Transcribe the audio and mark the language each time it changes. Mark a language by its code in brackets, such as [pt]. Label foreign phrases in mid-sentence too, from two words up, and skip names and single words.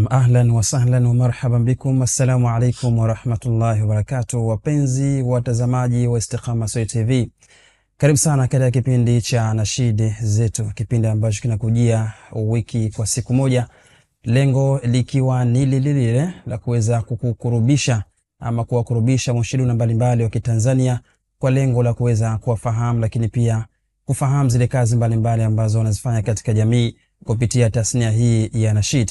[ar] أهلا وسهلا ومرحبا بكم. السلام عليكم ورحمة الله وبركاته. [sw] Wapenzi watazamaji wa Istiqama Swahili TV, karibu sana katika kipindi cha Nashidi Zetu, kipindi ambacho kinakujia wiki kwa siku moja, lengo likiwa ni lile la kuweza kukukurubisha ama kuwakurubisha munshiduna mbalimbali wa Kitanzania kwa lengo la kuweza kuwafahamu, lakini pia kufahamu zile kazi mbalimbali ambazo wanazifanya katika jamii kupitia tasnia hii ya Nashid.